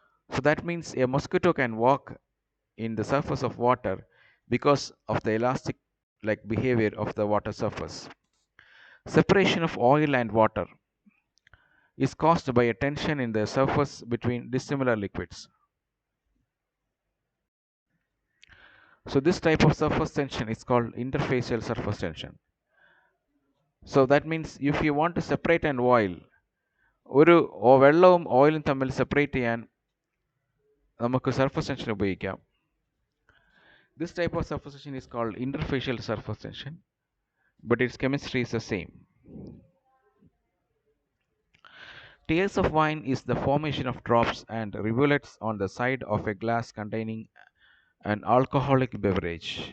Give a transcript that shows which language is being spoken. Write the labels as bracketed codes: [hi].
[en] So that means a mosquito can walk in the surface of water because of the elastic like behavior of the water surface. Separation of oil and water is caused by a tension in the surface between dissimilar liquids. So this type of surface tension is called interfacial surface tension. So that means if you want to separate an oil, [ml] ഒരു വെള്ളവും ഓയിലും തമ്മിൽ separate ചെയ്യാൻ നമുക്ക് surface tension ഉപയോഗിക്കാം. [en] This type of surface tension is called interfacial surface tension, but its chemistry is the same. Tears of wine is the formation of drops and rivulets on the side of a glass containing an alcoholic beverage.